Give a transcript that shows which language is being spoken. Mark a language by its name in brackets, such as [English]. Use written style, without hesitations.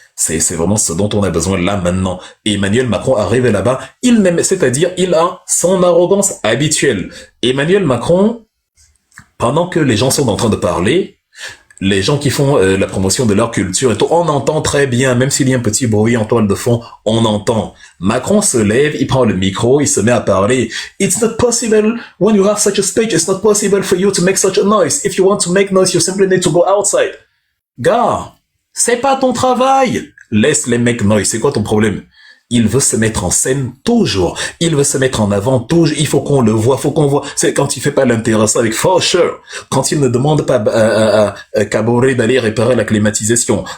[French] C'est vraiment ce dont on a besoin là maintenant. Et Emmanuel Macron arrive là-bas, c'est-à-dire, il a son arrogance habituelle. Emmanuel Macron, pendant que les gens sont en train de parler, les gens qui font la promotion de leur culture et tout, on entend très bien, même s'il y a un petit bruit en toile de fond, on entend. Macron se lève, il prend le micro, il se met à parler. [English] It's not possible when you have such a speech, it's not possible for you to make such a noise. If you want to make noise, you simply need to go outside. [French] Gars, c'est pas ton travail. Laisse les mecs noise, c'est quoi ton problème? Il veut se mettre en scène toujours. Il veut se mettre en avant toujours. Il faut qu'on le voit, faut qu'on voit. C'est quand il fait pas l'intéressant avec [English] for sure. [French] Quand il ne demande pas à Kaboré d'aller réparer la climatisation.